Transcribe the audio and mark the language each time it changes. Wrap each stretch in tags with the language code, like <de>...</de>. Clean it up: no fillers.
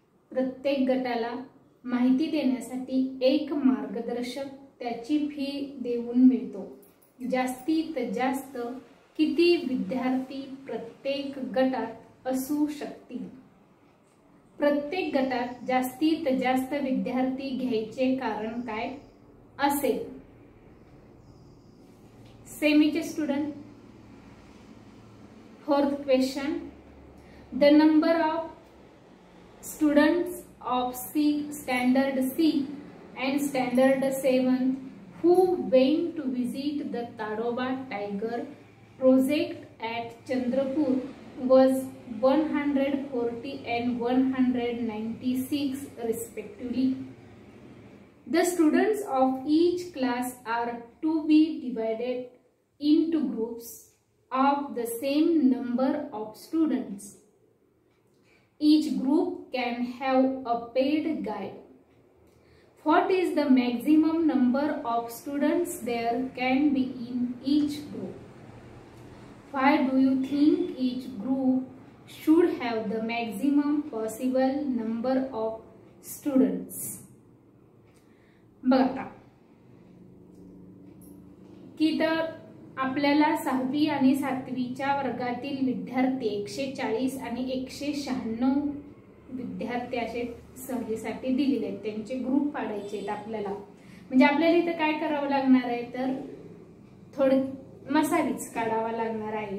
<mr>प्रत्येक गटाला माहिती देण्यासाठी एक मार्गदर्शक त्याची फी देऊन मिळतो। जास्तीत जास्त किती विद्यार्थी प्रत्येक गटात असू शकतील? प्रत्येक गटात जास्तीत जास्त विद्यार्थी घ्यायचे कारण काय असेल? सेमीचे student,</mr> <en>Fourth question, the number of students of standard C and standard 7 who went to visit the Tadoba tiger project at Chandrapur was 140 and 196 respectively. The students of each class are to be divided into groups of the same number of students. Each group can have a paid guide. What is the maximum number of students there can be in each group? Why do you think each group should have the maximum possible number of students?</en> <mr>बघा की तर आपल्याला 6वी आणि 7वीच्या वर्गातील विद्यार्थी 140 आणि 196 विद्यार्थी असे सहलीसाठी दिलेले आहेत। त्यांचे ग्रुप पाडायचे आहेत आपल्याला। म्हणजे आपल्याला इथं काय करावं लागणार आहे तर थोडं मसालीच काढावा लागणार आहे।</mr>